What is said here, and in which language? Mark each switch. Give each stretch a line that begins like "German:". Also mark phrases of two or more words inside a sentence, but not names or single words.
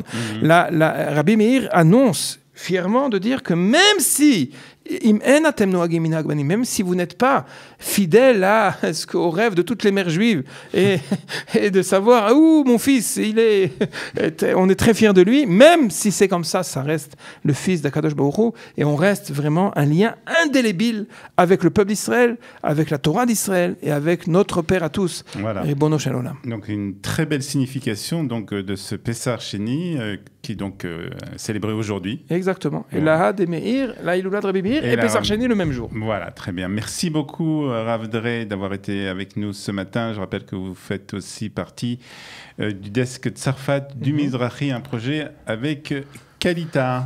French: Rabbi Meir annonce fièrement de dire que même si vous n'êtes pas fidèle au rêve de toutes les mères juives et de savoir où mon fils, on est très fiers de lui, même si c'est comme ça, ça reste le fils d'
Hebrew: הקדוש ברוך הוא,
French: et on reste vraiment un lien indélébile avec le peuple d'Israël, avec la Torah d'Israël et avec notre Père à tous. Voilà.
Hebrew: ריבונו של עולם.
French: Donc une très belle signification de ce Pesach Sheni qui est donc célébré aujourd'hui. Exactement. Et la de Meir, la Hilula de Rabbi Meir et Pesach Sheni le même jour. Voilà, très bien. Merci beaucoup Rav Dre d'avoir été avec nous ce matin. Je rappelle que vous faites aussi partie du desk Tzarfat du Mizrahi, un projet avec Kalita.